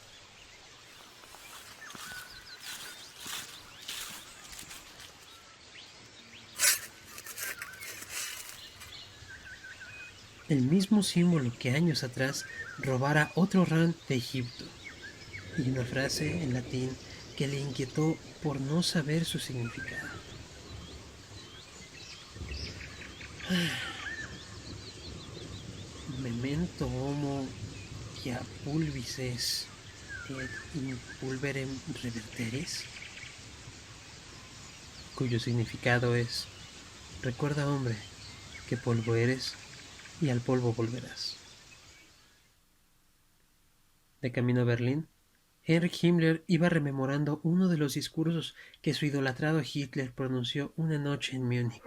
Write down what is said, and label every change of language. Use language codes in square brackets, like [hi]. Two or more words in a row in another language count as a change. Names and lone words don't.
[es] El mismo símbolo que años atrás robara otro Rahn de Egipto, y una frase en latín que le inquietó por no saber su significado. [la] Memento homo quia pulvices et in pulverem reverteris, [es] cuyo significado es: recuerda, hombre, que polvo eres y al polvo volverás. De camino a Berlín, Heinrich Himmler iba rememorando uno de los discursos que su idolatrado Hitler pronunció una noche en Múnich.